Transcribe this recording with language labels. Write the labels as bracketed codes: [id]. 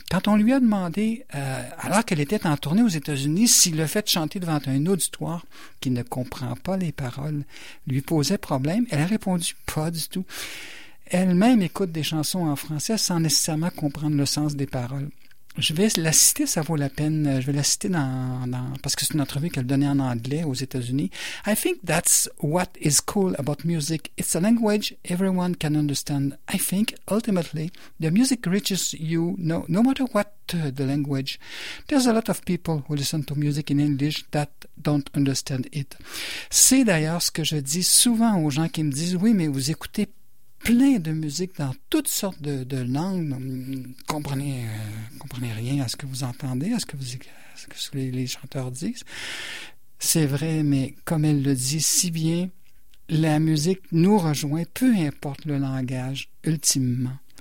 [fr] Quand on lui a demandé, alors qu'elle était en tournée aux États-Unis, si le fait de chanter devant un auditoire qui ne comprend pas les paroles lui posait problème, elle a répondu « pas du tout ». Elle-même écoute des chansons en français sans nécessairement comprendre le sens des paroles. Je vais la citer, ça vaut la peine. Je vais la citer parce que c'est une entrevue qu'elle donnait en anglais aux États-Unis. [en] I think that's what is cool about music. It's a language everyone can understand. I think, ultimately, the music reaches you no matter what the language. There's a lot of people who listen to music in English that don't understand it. [fr] C'est d'ailleurs ce que je dis souvent aux gens qui me disent « Oui, mais vous écoutez plein de musique dans toutes sortes de langues. Comprenez rien à ce que vous entendez, à ce que les chanteurs disent. » C'est vrai, mais comme elle le dit si bien, la musique nous rejoint, peu importe le langage, ultimement.